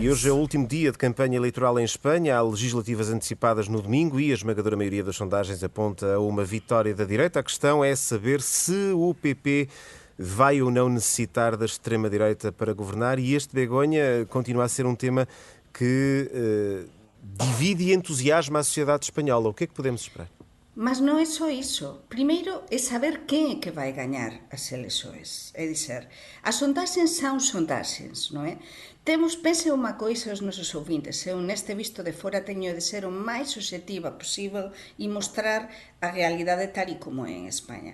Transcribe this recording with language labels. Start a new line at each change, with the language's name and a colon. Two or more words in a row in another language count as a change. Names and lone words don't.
Portuguese: E hoje é o último dia de campanha eleitoral em Espanha. Há legislativas antecipadas no domingo e a esmagadora maioria das sondagens aponta a uma vitória da direita. A questão é saber se o PP vai ou não necessitar da extrema-direita para governar, e este, Begonha, continua a ser um tema que divide e entusiasma a sociedade espanhola. O que é que podemos esperar?
Galician: Mas non é só iso. Primeiro é saber quen é que vai gañar as eleições. É dizer, as sondaxes son sondaxes, non é? Pense unha coisa aos nosos ouvintes. Eu neste visto de fora teño de ser o máis obxectiva posible e mostrar a realidade tal e como é en España.